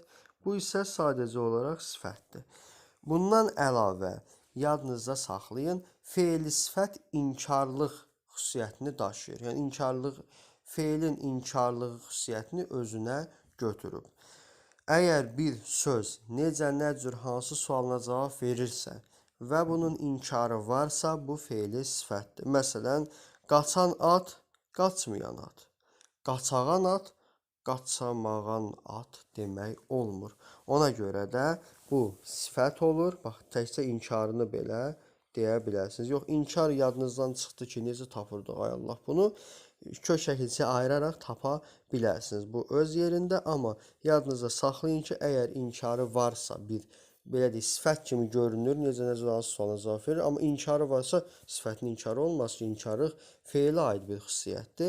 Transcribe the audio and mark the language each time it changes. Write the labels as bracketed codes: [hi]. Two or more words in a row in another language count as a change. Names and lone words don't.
[az] Bu isə sadəcə olaraq sifətdir. Bundan əlavə, yadınızda saxlayın, fe'li sifət inkarlıq xüsusiyyətini daşıyır. Yəni, inkarlıq, fe'lin inkarlığı xüsusiyyətini özünə götürüb. Əgər bir söz necə, nə cür, hansı sualına cavab verirsə və bunun inkarı varsa, bu fe'li sifətdir. Məsələn, qaçan at, qaçmayan at. Qaçağan at, qaçamağan at demək olmur. Ona görə də bu sifət olur. Bax, təkcə inkarını belə deyə bilərsiniz. Yox, inkar yadınızdan çıxdı ki, necə tapırdıq, ay Allah, bunu kök şəkilçiyə ayıraraq tapa bilərsiniz. Bu öz yerində, amma yadınızda saxlayın ki, əgər inkarı varsa, bir belə deyək, sifət kimi görünür, necə hansı sualına cavab verir, amma inkarı varsa, sifətin inkarı olmaz ki, inkarlıq fe'lə aid bir xüsusiyyətdir.